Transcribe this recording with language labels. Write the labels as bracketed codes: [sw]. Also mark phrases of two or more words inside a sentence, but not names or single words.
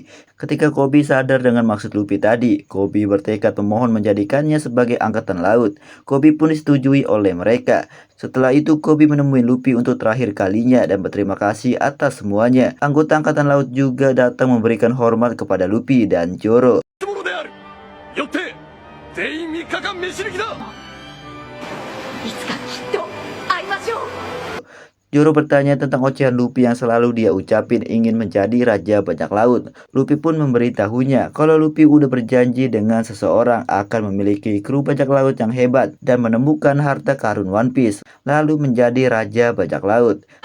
[id] Ketika Koby sadar dengan maksud Luffy tadi, Koby bertekad memohon menjadikannya sebagai Angkatan Laut. Koby pun disetujui oleh mereka. Setelah itu, Koby menemui Luffy untuk terakhir kalinya dan berterima kasih atas semuanya. Anggota Angkatan Laut juga datang memberikan hormat kepada Luffy dan Zoro. [ja] よって全員3日間飯抜きだ。いつかきっと会いましょう。 [id] Zoro bertanya tentang ocehan Luffy yang selalu dia ucapin ingin menjadi raja bajak laut. Luffy pun memberitahunya kalau Luffy udah berjanji dengan seseorang akan memiliki kru bajak laut yang hebat dan menemukan harta karun One Piece, lalu menjadi raja bajak laut.